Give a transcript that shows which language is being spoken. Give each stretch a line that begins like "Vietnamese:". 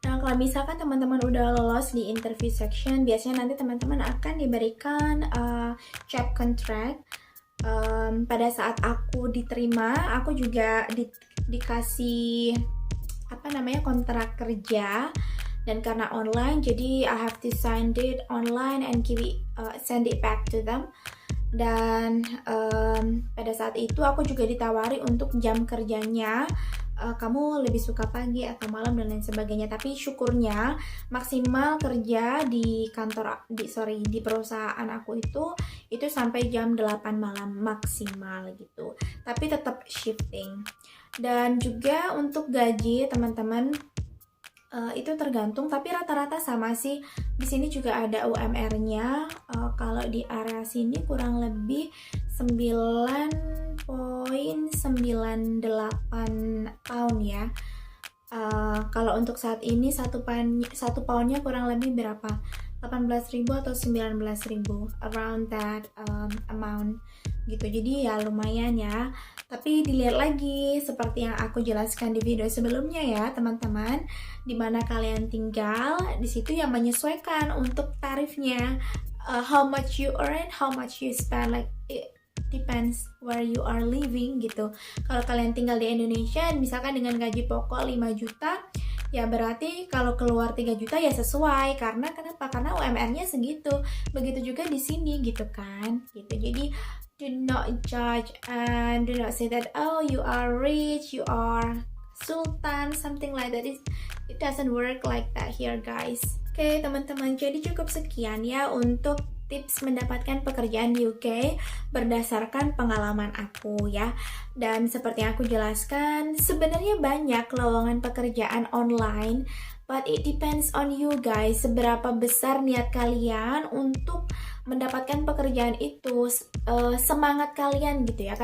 Indonesian: Nah, kalau misalkan teman-teman udah lolos di interview section, biasanya nanti teman-teman akan diberikan job contract. Pada saat aku diterima, aku juga dikasih kontrak kerja. Dan karena online, jadi
English: I have to sign it online and send it back to them.
Indonesian: Dan pada saat itu aku juga ditawari untuk jam kerjanya, kamu lebih suka pagi atau malam dan lain sebagainya. Tapi syukurnya maksimal kerja di perusahaan aku itu sampai jam 8 malam maksimal gitu. Tapi tetap shifting. Dan juga untuk gaji teman-teman, itu tergantung, tapi rata-rata sama sih. Di sini juga ada UMR-nya. Kalau di area sini kurang lebih 9,98 pound ya. Kalau untuk saat ini satu poundnya kurang lebih berapa?
English: 18.000 atau 19.000, around that amount gitu.
Indonesian: Jadi ya lumayan ya. Tapi dilihat lagi seperti yang aku jelaskan di video sebelumnya ya teman-teman, dimana kalian tinggal, di situ yang menyesuaikan untuk tarifnya.
English: How much you earn, how much you spend, like it depends where you are living gitu.
Indonesian: Kalau kalian tinggal di Indonesia misalkan dengan gaji pokok 5 juta, ya berarti kalau keluar 3 juta ya sesuai. Kenapa? Karena UMR-nya segitu. Begitu juga di sini gitu kan. Gitu.
English: Jadi do not judge and do not say that oh you are rich, you are sultan, something like that. It doesn't work like that here guys.
Indonesian: Oke teman-teman, jadi cukup sekian ya untuk tips mendapatkan pekerjaan di UK berdasarkan pengalaman aku ya. Dan seperti yang aku jelaskan, sebenarnya banyak lowongan pekerjaan online,
English: but it depends on you guys,
Indonesian: seberapa besar niat kalian untuk mendapatkan pekerjaan itu, semangat kalian gitu ya.